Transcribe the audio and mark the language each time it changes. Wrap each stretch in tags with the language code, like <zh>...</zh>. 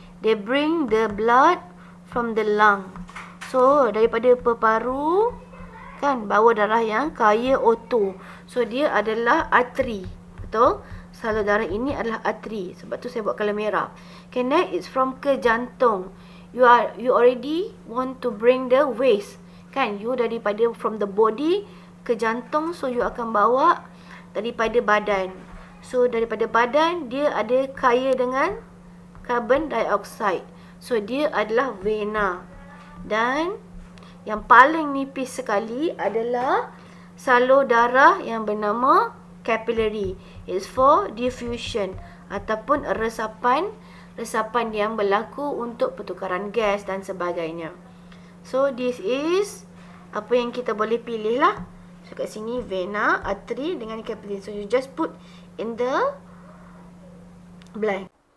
<en>They bring the blood from the lung.</en> <ms>So, daripada peparu kan bawa darah yang kaya O2. So, dia adalah arteri. Betul? Salur darah ini adalah arteri. Sebab tu saya buat colour merah.</ms> <en>Okay, next is from</en> <ms>ke jantung.</ms> <en>You already want to bring the waste.</en> <ms>Kan? You daripada</ms> <en>from the body</en> <ms>ke jantung. So, you akan bawa daripada badan. So, daripada badan, dia ada kaya dengan carbon dioxide. So, dia adalah vena. Dan yang paling nipis sekali adalah salur darah yang bernama capillary.</ms> <en>It's for diffusion</en> <ms>ataupun resapan yang berlaku untuk pertukaran gas dan sebagainya.</ms> <en>So, this is</en> <ms>apa yang kita boleh pilih lah. So, kat sini vena, artery dengan capillary.</ms> <en>So, you just put in the blank.</en>